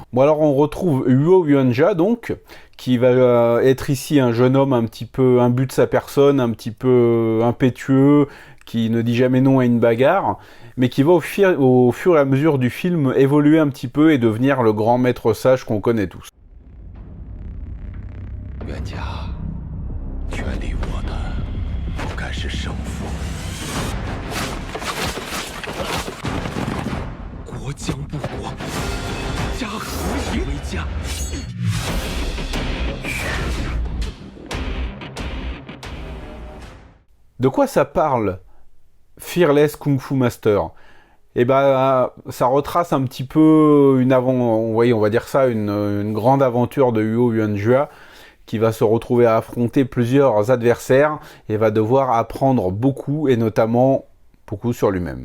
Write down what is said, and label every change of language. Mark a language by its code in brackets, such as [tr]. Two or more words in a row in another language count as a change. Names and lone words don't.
[fr] Bon, alors on retrouve Huo Yuanjia, donc, qui va être ici un jeune homme un petit peu imbu de sa personne, un petit peu impétueux, qui ne dit jamais non à une bagarre, mais qui va au fur et à mesure du film évoluer un petit peu et devenir le grand maître sage qu'on connaît tous. Yuanjia, [zh] 权力我的不该是胜负。国将不国，家何以为家？ [fr] De quoi ça parle, Fearless Kung Fu Master? Ça retrace un petit peu on va dire ça, une grande aventure de Huo Yuanjia, qui va se retrouver à affronter plusieurs adversaires et va devoir apprendre beaucoup, et notamment beaucoup sur lui-même.